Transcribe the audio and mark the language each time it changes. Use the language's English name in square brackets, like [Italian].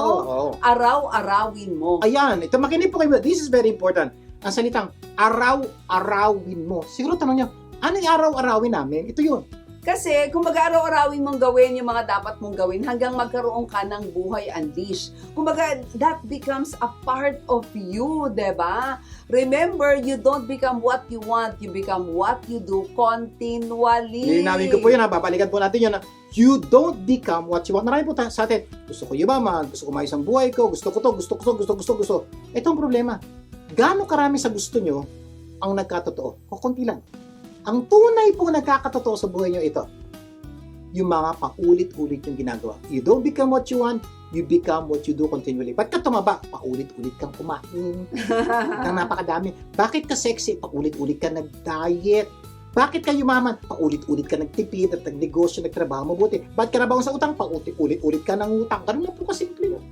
[Filipino] Oo. Araw-arawin mo. Ayan. Ito, makinig po kayo. [English] This is very important. [Filipino] Ang salitang araw-arawin mo. Siguro tanong nyo, ano yung araw-arawin namin? Ito yun. Kasi kung mag-araw-arawin mong gawin yung mga dapat mong gawin hanggang magkaroon ka ng buhay unleash. [English] Kumbaga, that becomes a part of you, diba? Remember, you don't become what you want, you become what you do continually. [Filipino] Lilinawin ko po yun, ha? Babalikan po natin yun. [English] You don't become what you want. [Filipino] Marami po sa atin. Gusto ko yumaman, gusto ko maayos ang buhay ko, gusto ko to, gusto. Ito ang problema. Gaano karami sa gusto nyo ang nagkatotoo? O konti lang. Ang tunay po nagkakatotoo sa buhay nyo ito, yung mga paulit-ulit yung ginagawa. [English] You don't become what you want, you become what you do continually. [Filipino] Ba't ka tumaba? Paulit-ulit kang kumain. Nang napakadami. Bakit ka sexy? Paulit-ulit ka nag-diet. Bakit ka yumaman? Paulit-ulit ka nagtipid at nagnegosyo, nagtrabaho mabuti. Bakit ka nabaon sa utang? Paulit-ulit ka ng utang. Ganun lang po kasimple yun.